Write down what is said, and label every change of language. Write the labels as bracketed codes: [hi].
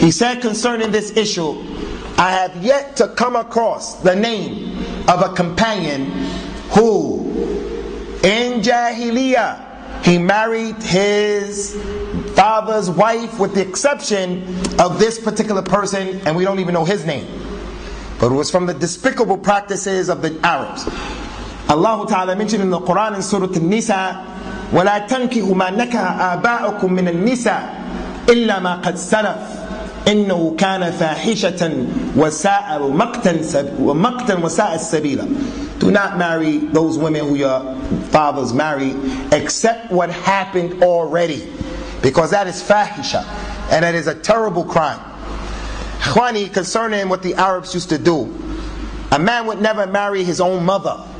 [en] He said concerning this issue, I have yet to come across the name of a companion who, in Jahiliyyah, he married his father's wife with the exception of this particular person, and we don't even know his name. But it was from the despicable practices of the Arabs. Allah Ta'ala mentioned in the Quran in Surah An-Nisa, [ar] وَلَا تَنْكِهُ مَا نَكَهَ آبَاؤُكُم مِّنَ النِّسَاءِ إِلَّا مَا قَدْ سَلَفَ إِنَّهُ كَانَ فَاحِشَةً وَمَقْتًا وَسَاءَ السَّبِيلَ. [en] Do not marry those women who your fathers married, except what happened already, because that is fahisha, and that is a terrible crime. Khwani, concerning what the Arabs used to do, a man would never marry his own mother.